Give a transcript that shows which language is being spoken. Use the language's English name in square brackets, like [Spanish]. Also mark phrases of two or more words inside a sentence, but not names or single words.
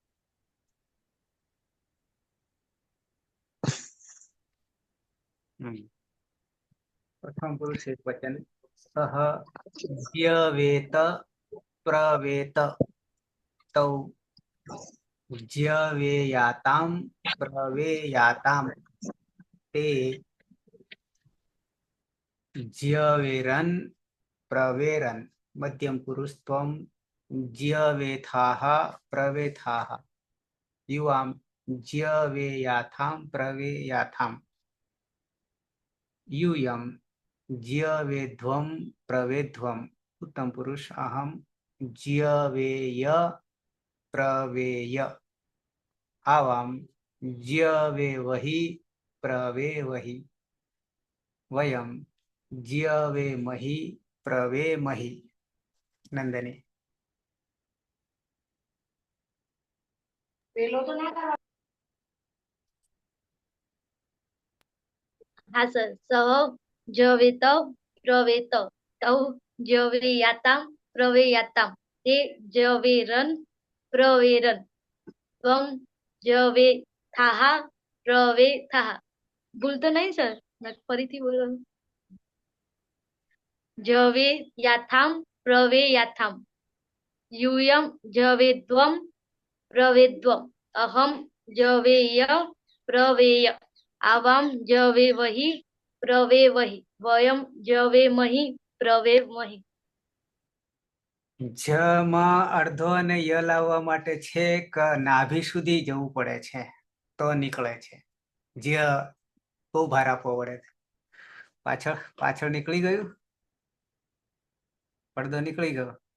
[Sanskrit] પ્રથમ પુરુષ એક વચન સહ જ્યવેત પ્રવેત તૌ જ્યવેયાતામ પ્રવેયાતામ તે જ્યવેરન પ્રવેરન. મધ્યમ પુરુષ ત્વમ જ્યવેથાહ પ્રવેથાહ. યુવામ જ્યવેયાથામ પ્રવેયાથામ. यूयम ज्यवेध्वम प्रवेध्वम. उत्तम पुरुष अहम ज्यवेय प्रवेय. आवाम ज्यवेवहि प्रवेवहि. वयम ज्यवेमहि प्रवेमहि. नंदनी [Gujarati] હા સર. [Sanskrit] સહ જવેત પ્રવેત તૌ જવેયાતામ પ્રવેયાતામ તે જવેરન પ્રવેરન ત્વમ જવેથાહ પ્રવેથાહ. [Gujarati] ભૂલ તો નહીં સર? ફરીથી બોલો. [Sanskrit] જવેયાથામ પ્રવેયાથામ. यूयम जवेद्वम प्रवेद्वम. अहम जवेय प्रवेय. आवाम जवेवहि प्रवेवहि. वयम जवेमहि प्रवेमहि. [Gujarati] જ માં અડધો અને ય લાવવા માટે છેક નાભી સુધી જવું પડે છે તો નીકળે છે. જ્ય બહુ ભાર આપવો પડે છે. પાછળ પાછળ નીકળી ગયું, પડદો નીકળી ગયો.